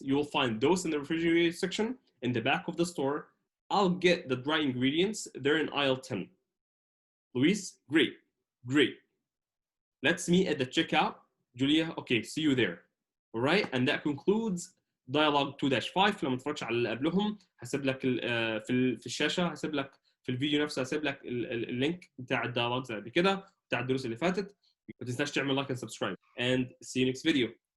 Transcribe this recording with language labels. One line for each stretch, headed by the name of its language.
English: you will find those in the refrigerated section in the back of the store. I'll get the dry ingredients. They're in aisle 10. Luis, great. Let's meet at the checkout. Julia, okay, see you there. All right, and that concludes dialogue 2-5.
Arabic: لما تتفرجش على اللي قبلهم هسيب لك في الشاشة هسيب لك في الفيديو نفسه هسيب لك اللينك بتاع الديالوجز اللي قبل كده بتاع الدروس اللي فاتت. ما تنساش تعمل لايك
English: and subscribe and see you next video.